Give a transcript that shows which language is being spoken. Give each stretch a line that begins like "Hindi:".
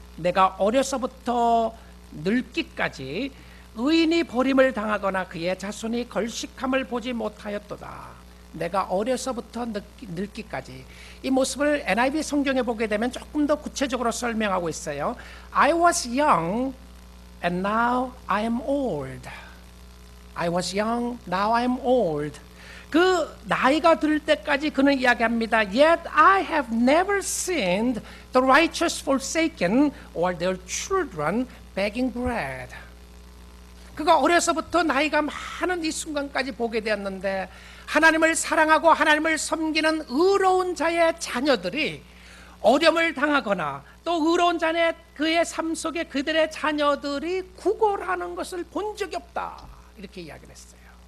Korean: 내가 어려서부터 늙기까지 의인이 버림을 당하거나 그의 자손이 걸식함을 보지 못하였도다. 내가 어려서부터 늙기까지. 이 모습을 NIV 성경에 보게 되면 조금 더 구체적으로 설명하고 있어요.
English: I was young and now I am old. I was young, now I am old.
Korean: 그 나이가 들 때까지 그는 이야기합니다.
English: Yet I have never seen the righteous forsaken or their children begging bread.
Korean: 그가 어려서부터 나이가 많은 이 순간까지 보게 되었는데, 하나님을 사랑하고 하나님을 섬기는 의로운 자의 자녀들이 어려움을 당하거나 또 의로운 자의 그의 삶 속에 그들의 자녀들이 구걸하는 것을 본 적이 없다, 이렇게 이야기를 했어요.